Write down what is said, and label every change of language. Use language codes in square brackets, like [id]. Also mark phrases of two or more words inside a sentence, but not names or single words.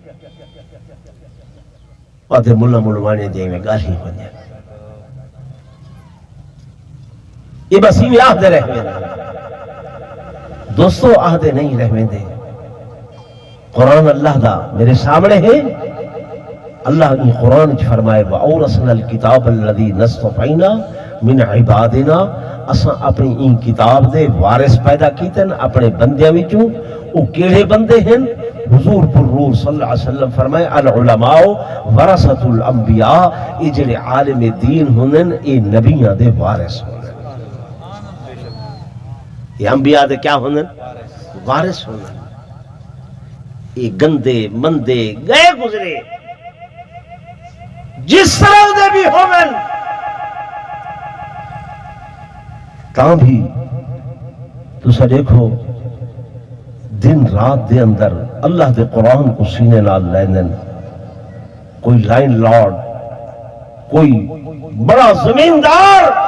[skr] آدھے ملا ملوانے دے میں گالی ہو جائے، یہ بس ہی آہدے رہنے دے دوستو، آہدے نہیں رہنے دے۔ قرآن اللہ دا میرے سامنے ہے، اللہ نے قرآن فرمائے [ar] وَأَوْرَثْنَا الْكِتَابَ الَّذِي نَصْطَفَيْنَا مِنْ عِبَادِنَا، [skr] اساں اپنی ان کتاب دے وارث پیدا کیتے ہیں اپنے بندیاں وچوں۔ وہ کیڑے بندے ہیں؟ حضور پر نور [ar] صلی اللہ علیہ وسلم [skr] فرمائے [ar] العلماء ورثۃ الانبیاء، [skr] یہ جڑے عالم دین ہوندے یہ نبیاں دے وارث ہوندے، یہ انبیاء دے کیا ہوندے؟ وارث ہوندے۔ یہ گندے مندے گئے گزرے جس طرح دے بھی ہوندے تاں بھی تسا دیکھو دن رات دے اندر اللہ دے قرآن کو سینے نال لیندن، کوئی لائن لارڈ، کوئی بڑا زمیندار